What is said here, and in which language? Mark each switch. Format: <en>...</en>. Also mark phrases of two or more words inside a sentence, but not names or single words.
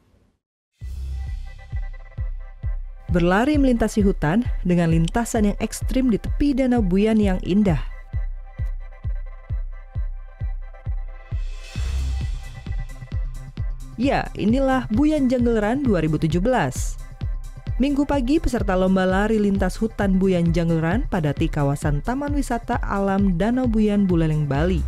<id>Berlari melintasi hutan dengan lintasan yang ekstrim di tepi Danau Buyan yang indah. Ya, inilah Buyan Jungle Run 2017. Minggu pagi, peserta lomba lari lintas hutan Buyan Jungle Run padati kawasan Taman Wisata Alam Danau Buyan Buleleng, Bali.</id>